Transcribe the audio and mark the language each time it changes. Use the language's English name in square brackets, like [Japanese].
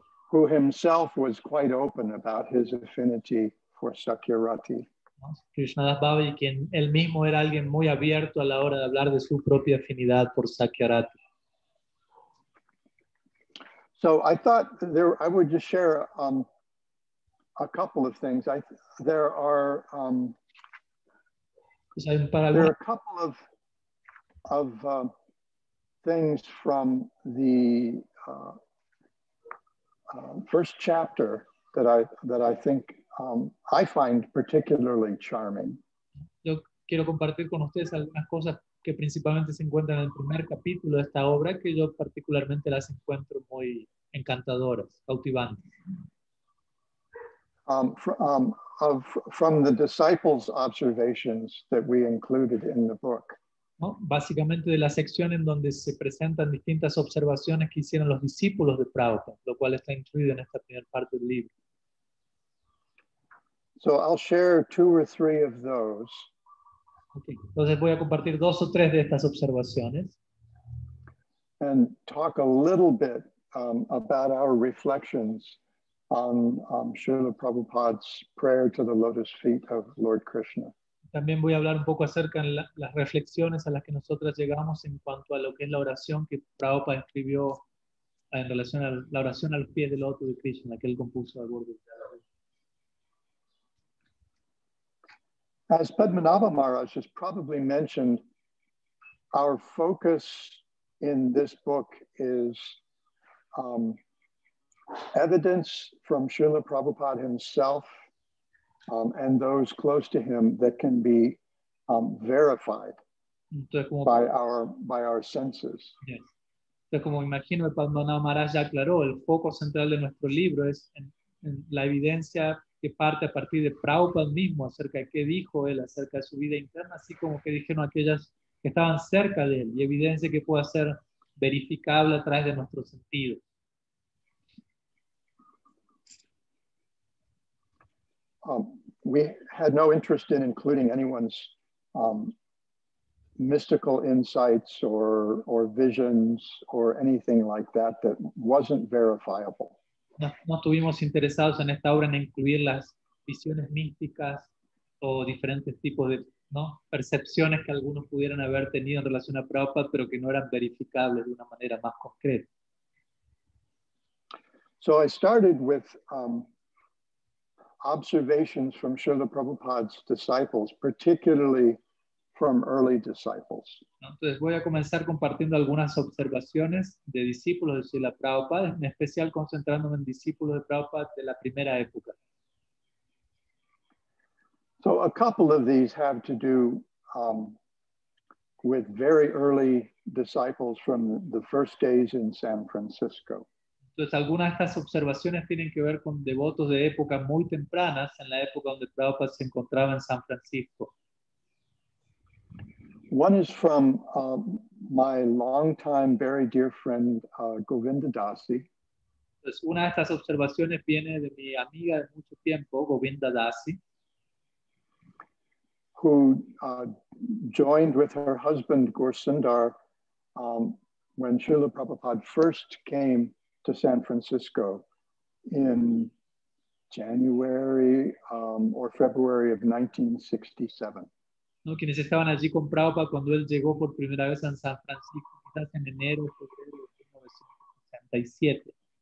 [English] who himself was quite open about his affinity for Sakyarati. [Spanish] Krishnadas Babaji, quien él mismo era alguien muy abierto a la hora de hablar de su propia afinidad por Sakyarati. [English] So I thought I would just share a couple of things. There are a couple of things from the first chapter that I think I find particularly charming. [Spanish] Yo quiero compartir con ustedes algunas cosas que principalmente se encuentran en el primer capítulo de esta obra que yo particularmente las encuentro muy encantadoras, cautivantes. [English] From the disciples' observations that we included in the book. [Spanish] ¿No? Básicamente de la sección en donde se presentan distintas observaciones que hicieron los discípulos de Prabhupada, lo cual está incluido en esta primera parte del libro. [English] So I'll share 2 or 3 of those. Okay. [Spanish] Entonces voy a compartir 2 o 3 de estas observaciones. [English] And talk a little bit about our reflections on Srila Prabhupada's prayer to the lotus feet of Lord Krishna. [Spanish] También voy a hablar un poco acerca de las reflexiones a las que nosotros llegamos en cuanto a lo que es la oración que Prabhupada escribió en relación a la oración a los pies del loto de Krishna, que él compuso al borde de la vida. [English] As Padmanabha Maharaj has probably mentioned, our focus in this book is evidence from Srila Prabhupada himself and those close to him that can be verified by our senses. Yes. [Spanish] Entonces, como imagino, el Padmanabha Maharaj ya aclaró, el foco central de nuestro libro es en la evidencia que parte a partir de Prabhupada mismo acerca de qué dijo él acerca de su vida interna, así como que dijeron aquellas que estaban cerca de él, y evidencia que pueda ser verificable a través de nuestros sentidos. [English] We had no interest in including anyone's mystical insights or visions or anything like that wasn't verifiable. [Spanish] No estuvimos interesados en esta obra en incluir las visiones místicas o diferentes tipos de percepciones que algunos pudieran haber tenido en relación a Prabhupada, pero que no eran verificables de una manera más concreta. [English] So I started with observations from Srila Prabhupada's disciples, particularly from early disciples. [Spanish] Entonces voy a comenzar compartiendo algunas observaciones de discípulos de Srila Prabhupada, en especial concentrándome en discípulos de Prabhupada de la primera época. [English] So a couple of these have to do with very early disciples from the first days in San Francisco. [Spanish] Entonces algunas de estas observaciones tienen que ver con devotos de épocas muy tempranas, en la época donde Prabhupada se encontraba en San Francisco. [English] One is from my longtime, very dear friend, Govinda Dasi. [Spanish] Entonces, una de estas observaciones viene de mi amiga de mucho tiempo, Govinda Dasi, [English] who joined with her husband, Gorsundar, when Srila Prabhupada first came to San Francisco in January or February of 1967. [Spanish] ¿no? Quienes estaban allí con Prabhupada cuando él llegó por primera vez a San Francisco, quizás en enero o febrero de 1967.